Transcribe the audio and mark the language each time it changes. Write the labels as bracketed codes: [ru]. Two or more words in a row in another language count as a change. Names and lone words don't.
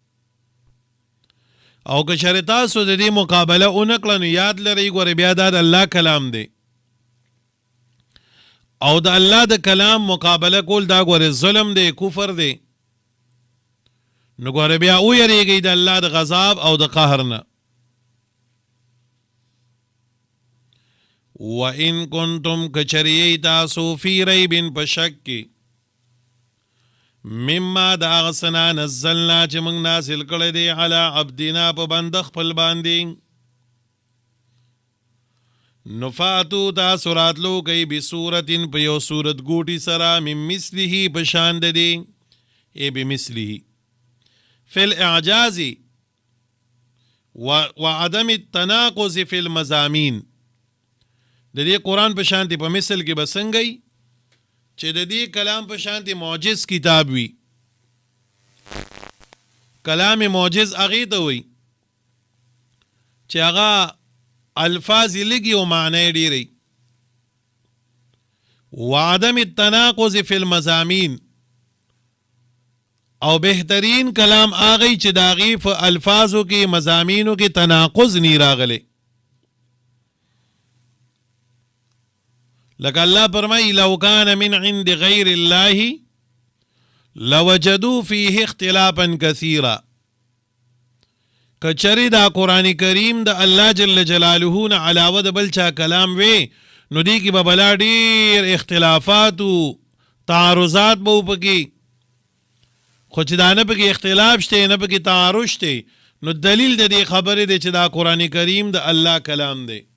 [ps] او که چېرې تاسو د دې مقابله ونه کړه نو یاد لرئ ګورئ بیا دا د الله کلام دی او د الله د کلام مقابله کول دا ګورئ ظلم دی کفر دی نو ګورئ بیا ویریږئ د الله د غضب او د قهر نه [ar] وَإِن كُنتُمْ [ps] كَچَرِيَئِ تاسو [ar] فی ریب [ps] په شک کې [ar] مما دا غسنا نزلنا [ps] چې موږ نازل کړی دی [ar] علی عبدنا [ps] په بنده خپل باندې نو فاتو تاسو راتلو کوئ بصورت په یو صورت ګوټي سره [ar] من مثله [ps] په شان د دې [ar] ای بمثله فی الاعجاز وعدم التناقض فی المضامین [ps] د دې قرآن په شانتي په مثل کې به څنګه چې د دې کلام په شانتي معجز کتاب وي کلام معجز هغې ته وي چې هغه الفاظ یې لږي او معنی یې ډېرې [ar] وعدم التناقض فی المضامین [ps] او بهترین کلام هغه چې د هغې په الفاظو کې مضامینو کې تناقض نی راغلی لکه الله فرمایي [ar] لو کان من عند غیر الله لوجدوا فيه اختلافا کثیرا [ps] کچری دا قرآن کریم د الله [ar] جل جلاله [ps] نه علاوه د بل چا کلام وی نو دی کې به بلا ډېر اختلافات او تعارضات به وپکې خو چې دا نه پکې اختلاف شته نه پکې تعارض شته نو دلیل د دې خبرې دی چې دا قرآن کریم د الله کلام دی